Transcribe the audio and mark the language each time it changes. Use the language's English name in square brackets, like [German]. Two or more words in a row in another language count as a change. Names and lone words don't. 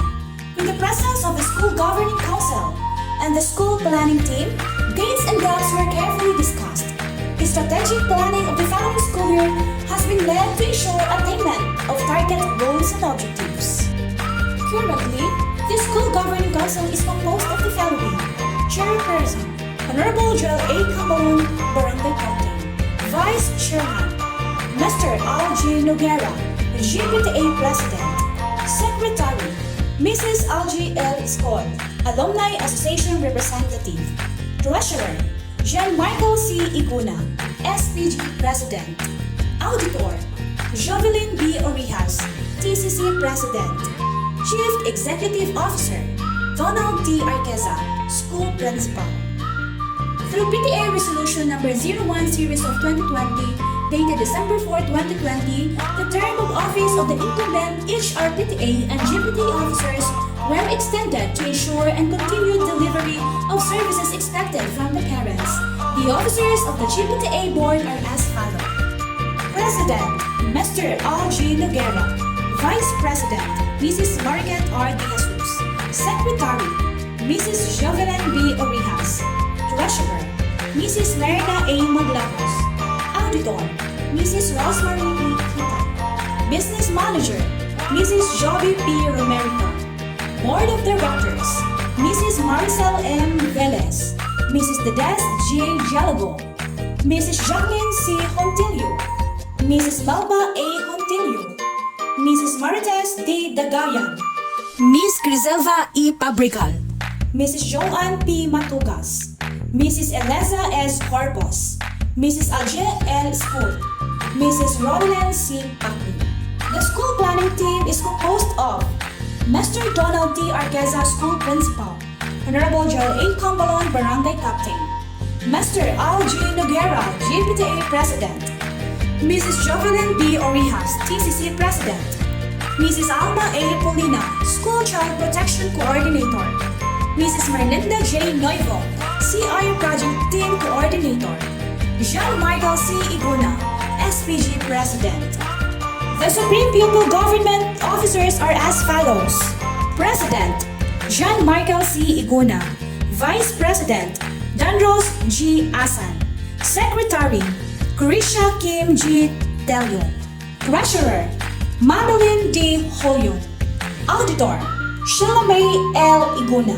[English] In the presence of the School Governing Council and the school planning team, gains and gaps were carefully discussed. The strategic planning of the following school year has been led to ensure attainment of target goals and objectives. Currently, the School Governing Council is composed of the following: Chairperson, Honorable Joel A. Campbell, Barangay Captain. Vice Chairman, Mr. Al J. Noguera, GPTA President. Secretary, Mrs. Algie L. Escol, Alumni Association Representative. Treasurer, Jean Michael C. Iguna, SPG President. Auditor, Jovelyn B. Orijas, TCC President. Chief Executive Officer, Donald D. Arqueza, School Principal. Through PTA Resolution Number 01 Series of 2020, dated December 4, 2020, the term of office of the incumbent HRPTA and GPTA officers were extended to ensure and continued delivery of services expected from the parents. The officers of the GPTA board are as follows: President, Mr. Al G. Noguera. Vice President, Mrs. Margaret R. De Jesus. Secretary, Mrs. Jovelyn B. Orijas. Treasurer, Mrs. Merida A. Maglacos. Auditor, Mrs. Rosemary P. Kita. Business Manager, Mrs. Joby P. Romerica. Board of Directors, Mrs. Maricel M. Velez, Mrs. Dedes J. Jalago, Mrs. Jacqueline C. Hontilio, Mrs. Balba A. Hontilio, Mrs. Marites D. Dagayan, Ms. Griselva E. Pabrical, Mrs. Joanne P. Matugas, Mrs. Eliza S. Corpus, Mrs. Alje L. School, Mrs. Roland C. Pacli. The school planning team is composed of Mr. Donald D. Arqueza, School Principal, Honorable Joel A. Cambalon, Barangay Captain, Mr. Al G. Noguera, GPTA President, Mrs. Jovelyn B. Orijas, TCC President, Mrs. Alma A. Polina, School Child Protection Coordinator, Mrs. Merlinda J. Noivo, CI Project Team Coordinator, Jean-Michael C. Iguna, SPG President. The Supreme Pupil Government Officers are as follows: President, Jean-Michael C. Iguna. Vice President, Danros G. Asan. Secretary, Carisha Kim G. Telio. Treasurer, Madeline D. Hoyong. Auditor, Sheila May L. Iguna.